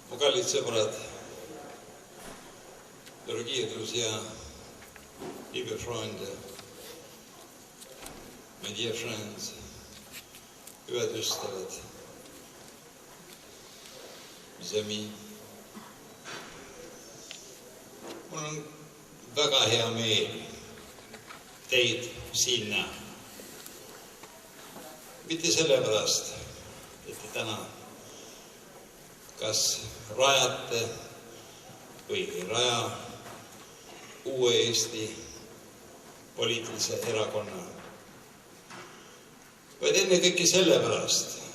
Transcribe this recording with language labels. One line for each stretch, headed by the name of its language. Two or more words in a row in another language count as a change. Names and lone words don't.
Estonian: Kallid sõbrad,
Russian: дорогие друзья,
German: liebe Freunde,
English: my dear friends,
Finnish: hyvät ystävät,
French: mes amis.
Estonian: Mul on väga hea meel teid siin näha. Mitte sellepärast, et te täna kas rajate või ei raja uue Eesti poliitilise erakonna, vaid ennekõike sellepärast,